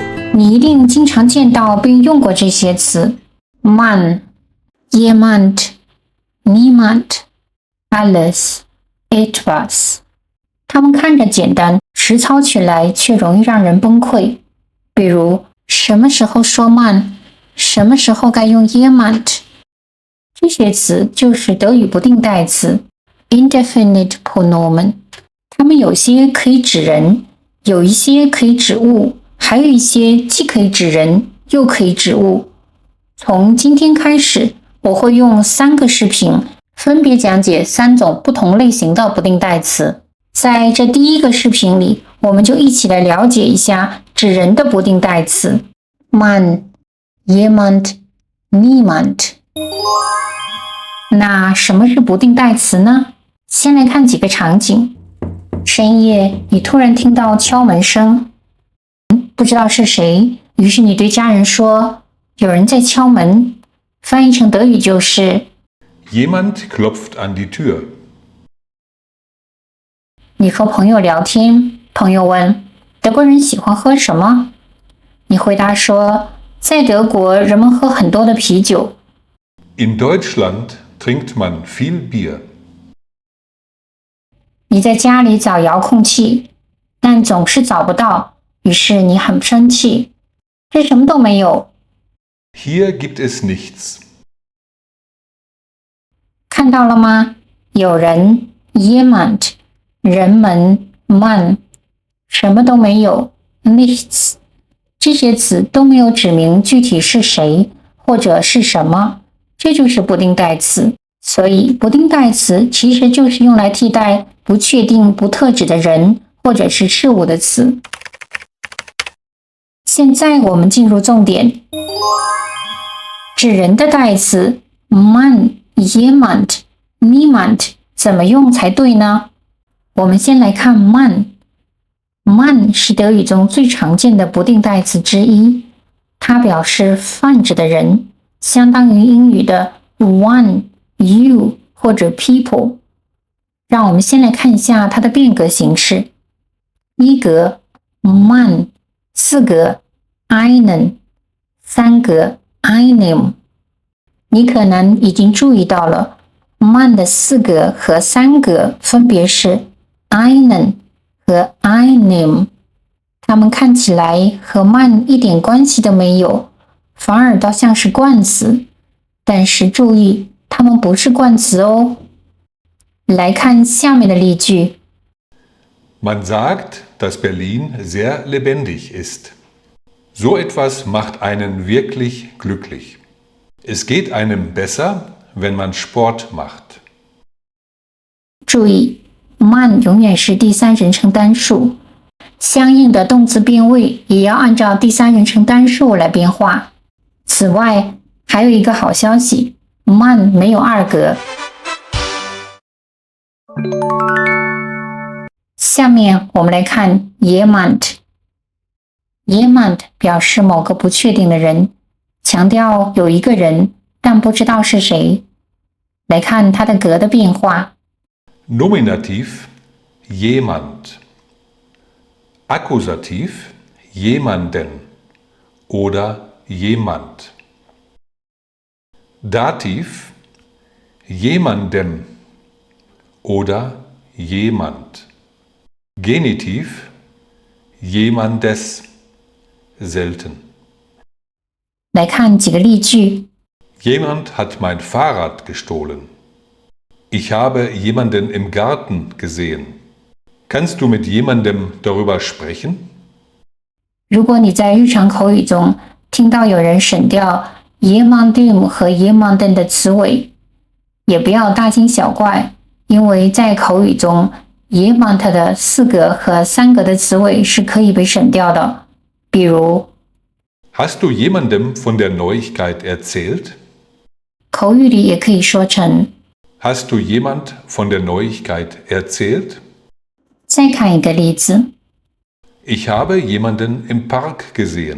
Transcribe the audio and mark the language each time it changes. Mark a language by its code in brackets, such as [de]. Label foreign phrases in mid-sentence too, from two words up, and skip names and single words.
[zh] 你一定经常见到并用过这些词 ： [de] man、jemand、niemand、alles、etwas。 [zh] 它们看着简单，实操起来却容易让人崩溃。比如，什么时候说慢，什么时候该用 jemand。这些词就是德语不定代词 [de] indefinite pronomen， [zh] 它们有些可以指人，有一些可以指物，还有一些既可以指人又可以指物。从今天开始，我会用3个视频分别讲解3种不同类型的不定代词。在这第一个视频里，我们就一起来了解一下指人的不定代词 [de] man、jemand、niemand。 [zh] 那什么是不定代词呢？先来看几个场景。深夜，你突然听到敲门声，不知道是谁，于是你对家人说，有人在敲门。翻译成德语就是 [de] Jemand klopft an die Tür。 [zh] 你和朋友聊天，朋友问，德国人喜欢喝什么？你回答说，在德国人们喝很多的啤酒。 [de] In Deutschland trinkt man viel Bier。 [zh] 你在家里找遥控器，但总是找不到，于是你很生气。这什么都没有。 [de] Hier gibt es nichts。 [zh] 看到了吗？有人 jemand， 人们 man， 什么都没有 nichts。这些词都没有指明具体是谁或者是什么，这就是不定代词。所以不定代词其实就是用来替代不确定不特指的人或者是事物的词。现在我们进入重点，指人的代词 [de] man、jemand、niemand [zh] 怎么用才对呢？我们先来看 man。man 是德语中最常见的不定代词之一，它表示泛指的人，相当于英语的 [en] one、you [zh] 或者 people。让我们先来看一下它的变格形式：一格 man， 4格 einen， 3格 einem。你可能已经注意到了 man 的4格和3格分别是 einen 和 einem， 它们看起来和 man 一点关系都没有，反而倒像是冠词。但是注意，它们不是冠词哦。来看下面的例句。 [de] Man sagt, dass Berlin sehr lebendig ist. So etwas macht einen wirklich glücklich. Es geht einem besser, wenn man Sport macht. [zh] 注意 man 永远是第三人称单数，相应的动词变位也要按照第三人称单数来变化。此外，还有一个好消息， man 没有2格。下面我们来看 jemand。jemand 表示某个不确定的人，强调有一个人，但不知道是谁。来看它的格的变化。 [de] Nominativ jemand. Akkusativ jemanden oder jemand. Dativ jemandem oder jemand. Genitiv jemandes, selten. [zh] 来看几个例句。 [de] Jemand hat mein Fahrrad gestohlen. Ich habe jemanden im Garten gesehen. Kannst du mit jemandem darüber sprechen? [zh] 如果你在日常口语中听到有人省掉 jemandem 和 jemanden 的词尾，也不要大惊小怪，因为在口语中 jemand 的4格和3格的词尾是可以被省掉的。比如 [de] Hast du jemandem von der Neuigkeit erzählt? [zh] 口语里也可以说成 [de] Hast du jemand von der Neuigkeit erzählt? [zh] 再看一个例子， [de] Ich habe jemanden im Park gesehen.